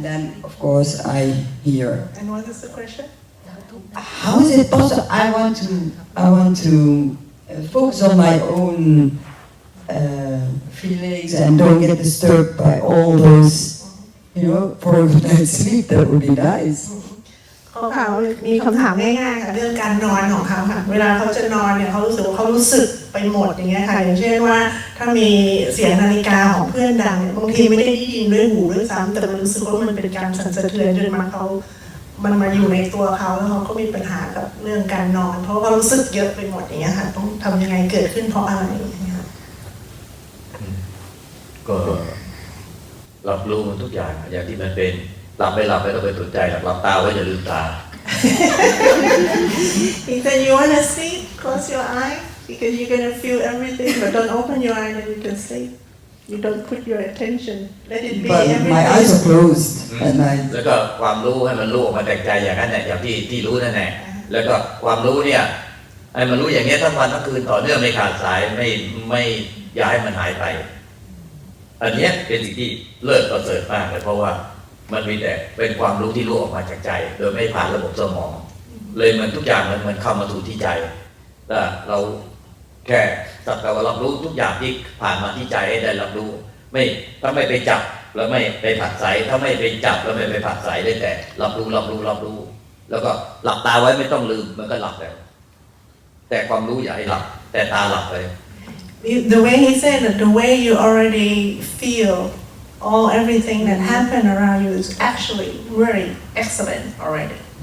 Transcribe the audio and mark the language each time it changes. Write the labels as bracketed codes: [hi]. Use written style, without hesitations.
[en] And then, of course, I hear. And what is the question? How is it possible? I want to focus on my own feelings and don't get disturbed by all those, for a good night's sleep. That would be nice. [th] เขามีคำถามง่ายๆค่ะเรื่องการนอนของเขาค่ะเวลาเขาจะนอนเนี่ยเขารู้สึกว่าเขารู้สึกไปหมดอย่างเงี้ยค่ะอย่างเช่นว่าถ้ามีเสียงนาฬิกาของเพื่อนดังบางทีไม่ได้ยินด้วยหูด้วยซ้ำแต่มันรู้สึกว่ามันเป็นการสั่นสะเทือนจนมันมาอยู่ในตัวเขาแล้วเขาก็มีปัญหากับเรื่องการนอนเพราะเขารู้สึกเยอะไปหมดอย่างเงี้ยค่ะต้องทำยังไงเกิดขึ้นเพราะอะไรอย่างเงี้ยค่ะ ก็รับรู้มันทุกอย่างอย่างที่มันเป็นหลับไม่หลับไม่ต้องไปสนใจหลับตาไว้อย่าลืมตา [en] He said you want to sleep close your eye because you're gonna feel everything but don't open your eye and you can sleep you don't put your attention let it be But everything my eyes are closed at night. [th] แล้วก็ความรู้ให้มันรู้ออกมาจากใจอย่างนั้นแหละอย่างที่รู้นั่นแหละแล้วก็ความรู้เนี่ยให้มันรู้อย่างนี้ทั้งวันทั้งคืนต่อเนื่องไม่ขาดสายไม่อย่าให้มันหายไป อันนี้เป็นสิ่งที่เลิศประเสริฐมากเลยเพราะว่ามันมีแต่เป็นความรู้ที่รู้ออกมาจากใจโดยไม่ผ่านระบบสมองเลยมันทุกอย่างมันเข้ามาสู่ที่ใจแต่เราแค่สักแต่ว่ารับรู้ทุกอย่างที่ผ่านมาที่ใจให้ได้รับรู้ถ้าไม่ไปจับแล้วไม่ไปผักใสถ้าไม่ไปจับแล้วไม่ไปผักใสได้แต่รับรู้แล้วก็หลับตาไว้ไม่ต้องลืมมันก็หลับแล้วแต่ความรู้อย่าให้หลับแต่ตาหลับไป [en] The way he said that the way you already feel everything that happened around you is actually very excellent already.